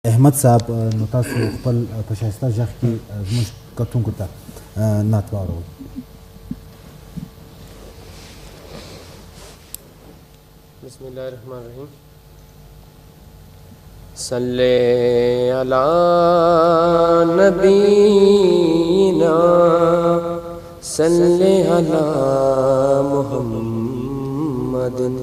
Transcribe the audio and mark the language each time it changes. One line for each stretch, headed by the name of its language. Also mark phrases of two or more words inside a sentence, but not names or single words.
Pashto: احمد صاحب نو تاسو خپل په ښایسته غږ کې زموږ کتونکو ته نعت واوروئ.
Arabic: بسم اللہ الرحمن الرحیم. صلی علی نبینا صلی علی محمد.